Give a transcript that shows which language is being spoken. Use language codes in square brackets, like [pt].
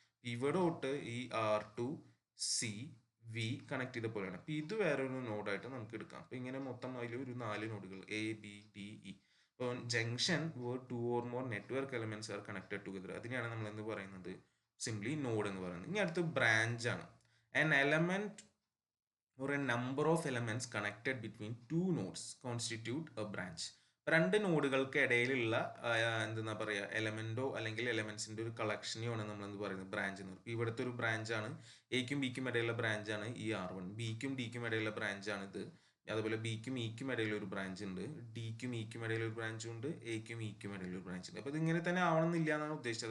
[ml] ഇവിടെ തൊട്ട് ഈ R2 C V കണക്ട് ചെയ്ത പോലെയാണ്. അപ്പൊ ഇത് വേറെ ഒരു നോഡായിട്ട് നമുക്ക് എടുക്കാം. അപ്പൊ ഇങ്ങനെ മൊത്തം അതിൽ ഒരു 4 നോഡുകൾ ABDE. അപ്പോൾ [en] junction where 2 or more network elements are connected together, [ml] അതിനെയാണ് നമ്മൾ എന്ത് പറയുന്നത്, സിംപ്ലി നോഡ് എന്ന് പറയുന്നത്. ഇനി അടുത്ത് ബ്രാഞ്ച് ആണ്. [en] An element or a number of elements connected between two nodes constitute a branch. [ml] രണ്ട് നോഡുകൾക്ക് ഇടയിലുള്ള എന്താ പറയുക, എലമെന്റോ അല്ലെങ്കിൽ എലമെന്റ്സിന്റെ ഒരു കളക്ഷനെയോ ആണ് നമ്മൾ എന്ത് പറയുന്നത്, ബ്രാഞ്ച് എന്ന് പറയുന്നത്. ഇവിടുത്തെ ഒരു ബ്രാഞ്ച് ആണ്, എക്കും ബിക്കും ഇടയിലുള്ള ബ്രാഞ്ച് ആണ് ഈ R1. ബിക്കും ഡിക്കും ഇടയിലുള്ള ബ്രാഞ്ച് ആണ് ഇത്. അതുപോലെ ബിക്കും ഇക്കും ഇടയിൽ ഒരു ബ്രാഞ്ച് ഉണ്ട്, ഡിക്കും ഇക്കും ഇടയിൽ ഒരു ബ്രാഞ്ച് ഉണ്ട്, എക്കും ഇക്കും ഇടയിൽ ഒരു ബ്രാഞ്ച് ഉണ്ട്. അപ്പോൾ ഇത് ഇങ്ങനെ തന്നെ ആവണമെന്നില്ല എന്നാണ് ഉദ്ദേശിച്ചത്.